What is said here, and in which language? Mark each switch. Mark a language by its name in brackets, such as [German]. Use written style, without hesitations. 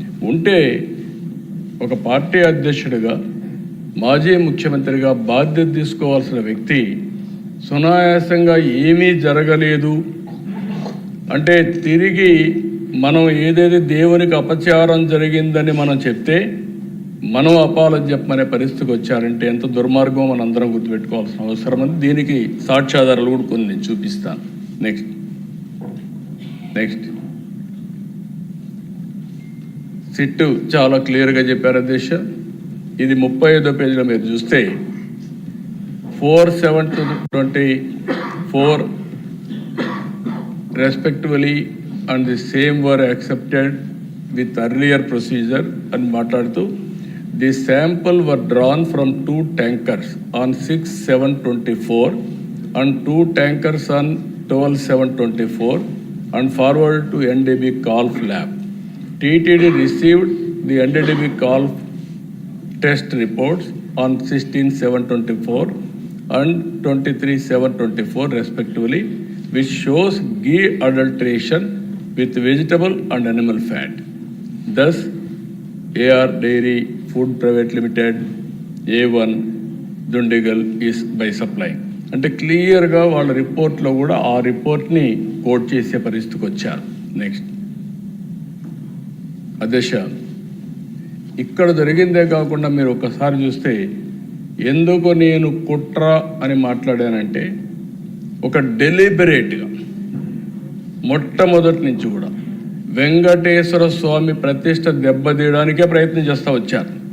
[Telugu] ఉంటే ఒక పార్టీ అధ్యక్షుడిగా, మాజీ ముఖ్యమంత్రిగా బాధ్యత తీసుకోవాల్సిన వ్యక్తి సునాయాసంగా ఏమీ జరగలేదు అంటే, తిరిగి మనం ఏదైతే దేవునికి అపచారం జరిగిందని మనం చెప్తే మనం అపాలజీ చెప్పమనే పరిస్థితికి వచ్చారంటే ఎంత దుర్మార్గం మనందరం గుర్తుపెట్టుకోవాల్సిన అవసరం ఉంది. దీనికి సాక్ష్యాధారాలు కూడా కొన్ని నేను చూపిస్తాను. నెక్స్ట్ సిట్టు చాలా క్లియర్గా చెప్పారు అధ్యక్ష. ఇది 35వ పేజీలో మీరు చూస్తే [English] 4/7/24 respectively and the same were accepted with earlier procedure [Telugu] అని మాట్లాడుతూ [English] the sample were drawn from 2 tankers on 6/7/24 and 2 tankers on 12/7/24 and forwarded to NDB Calf lab. TTD received the NDB Calf test reports on 16/7/24 and 23/7/24 respectively, which shows ghee adulteration with vegetable and animal fat. Thus, AR Dairy Food Private Limited, A1 Dundigal is by supplying. [Telugu] అంటే క్లియర్గా వాళ్ళ రిపోర్ట్లో కూడా ఆ రిపోర్ట్ని coat చేసే పరిస్థితికి వచ్చారు. నెక్స్ట్ అధ్యక్ష, ఇక్కడ జరిగిందే కాకుండా మీరు ఒకసారి చూస్తే ఎందుకు నేను కుట్ర అని మాట్లాడానంటే, ఒక డెలిబరేట్గా మొట్టమొదటి నుంచి కూడా వెంకటేశ్వర స్వామి ప్రతిష్ట దెబ్బతీయడానికే ప్రయత్నం చేస్తూ వచ్చారు.